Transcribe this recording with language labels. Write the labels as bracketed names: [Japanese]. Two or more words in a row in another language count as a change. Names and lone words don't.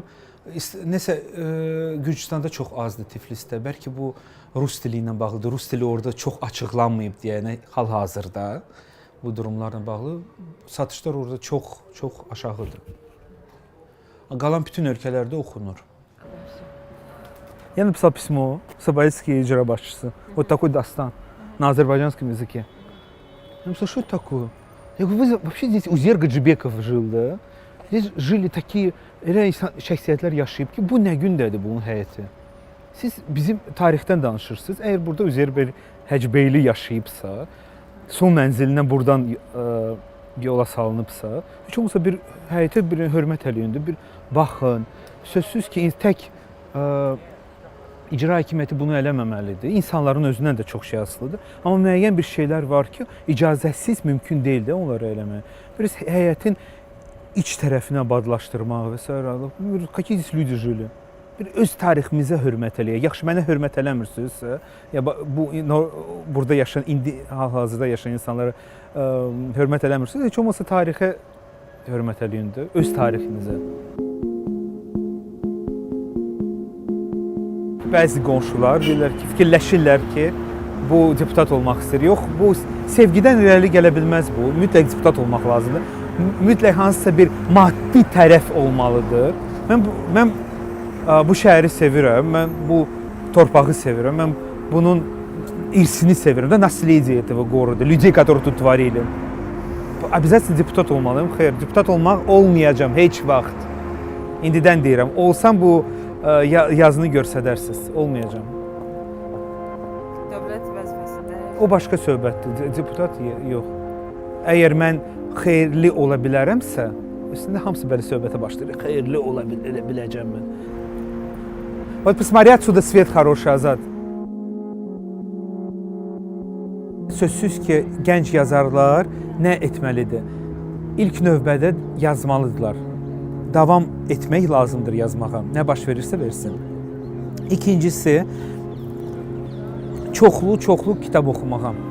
[Azerbaijani] Nəsə Gürcüstanda çox azdır, Tiflisdə. Bəlkə bu rus dili ilə bağlıdır. Rus dili orada çox açıqlanmayıb deyənə hal-hazırda bu durumlarla bağlı satışlar orada çox aşağıdır. Qalan bütün ölkələrdə oxunur. [Russian] Я написал письмо Сабаевский [Azerbaijani] icra başçısı. [Russian] Вот такой дастан на азербайджанском языке. Я написал, что это такое? Я говорю, вы вообще здесь Узер Гаджибеков жил, да? Здесь жили такие [Azerbaijani] şəxsiyyətlər yaşayıb ki, bu nə gündədir bunun həyəti? Siz bizim tarixdən danışırsınız. Əgər burada Üzeyir Həcbeyli yaşayıbsa, son mənzilindən buradan yola salınıbsa, heç olmasa bir həyətə bir hörmət eləyin, bir baxın. Sözsüz ki, tək icra hakimiyyəti bunu eləməməlidir. İnsanların özündən də çox şey asılıdır. Amma müəyyən bir şeylər var ki, icazəsiz mümkün deyil də onları eləmək. Bir həyətin iç tərəfinə badlaşdırmaq və s. [Russian] Какие здесь люди жили? [Azerbaijani] Bir öz tariximizə hörmət eləyək. Yaxşı, mənə hörmət eləmirsinizsə, ya bu burada yaşayan, indi hal-hazırda yaşayan insanlara hörmət eləmirsiniz, heç olmasa tarixə hörmət eləyin də, öz tarixinizə. Bəzi qonşular deyirlər ki, fikirləşirlər ki, bu deputat olmaq istəyir. Yox, bu sevgidən irəli gələ bilməz bu. Mütləq deputat olmaq lazımdır. mütləq hansısa bir maddi tərəf olmalıdır. Mən bu şəhəri sevirəm, mən bu torpağı sevirəm, mən bunun irsini sevirəm də, [Russian] наследие этого города, людей, которые тут творили. [Azerbaijani] Обязательно deputat olmalıyım. Xeyr, deputat olmayacağam heç vaxt. İndidən deyirəm, olsam bu yazını görsədərsiniz, olmayacağam. Dövlət vəzifəsində. O başqa söhbətdir, deputat yox. Əgər mən xeyirli ola bilərəmsə, üstündə hamısı belə söhbətə başlayır. Xeyirli ola biləcəm mən. [Russian] Вот посмотри, отсюда свет хороший, [Azerbaijani] Azad. Sözsüz ki, gənc yazarlar nə etməlidir? İlk növbədə yazmalıdırlar. Davam etmək lazımdır yazmağa. Nə baş verirsə versin. İkincisi, çoxlu kitab oxumağa.